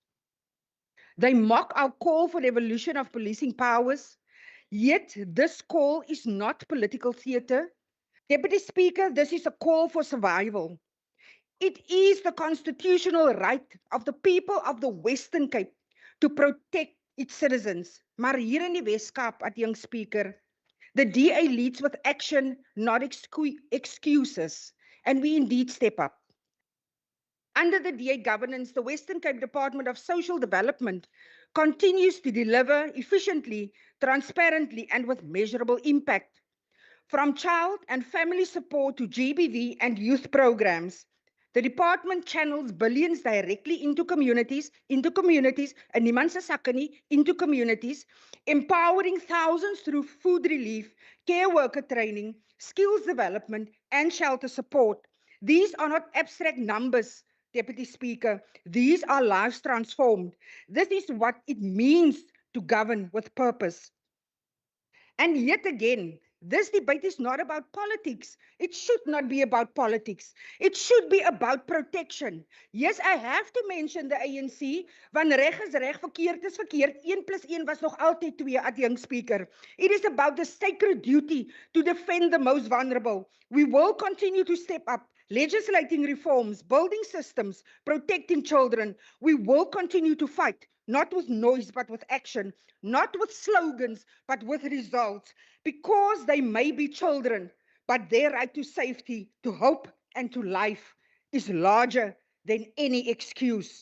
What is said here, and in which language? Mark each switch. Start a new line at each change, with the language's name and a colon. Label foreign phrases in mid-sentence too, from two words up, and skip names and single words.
English: They mock our call for the evolution of policing powers, yet this call is not political theater. Deputy Speaker, this is a call for survival. It is the constitutional right of the people of the Western Cape to protect its citizens.
Afrikaans: Maar hier in die Weskaap,
English: at young speaker, the DA leads with action, not excuses, and we indeed step up. Under the DA governance, the Western Cape Department of Social Development continues to deliver efficiently, transparently, and with measurable impact. From child and family support to GBV and youth programs, the department channels billions directly into communities, and
Afrikaans: niemand se sakke nie,
English: into communities, empowering thousands through food relief, care worker training, skills development, and shelter support. These are not abstract numbers, Deputy Speaker. These are lives transformed. This is what it means to govern with purpose. And yet again, This debate is not about politics. It should not be about politics. It should be about protection. Yes, I have to mention the ANC.
Afrikaans: Van reg is reg, verkeerd is verkeerd. 1 plus 1 was nog altyd 2, adjunct speaker.
English: It is about the sacred duty to defend the most vulnerable. We will continue to step up, legislating reforms, building systems, protecting children. We will continue to fight, not with noise, but with action, not with slogans, but with results, because they may be children, but their right to safety, to hope, and to life is larger than any excuse.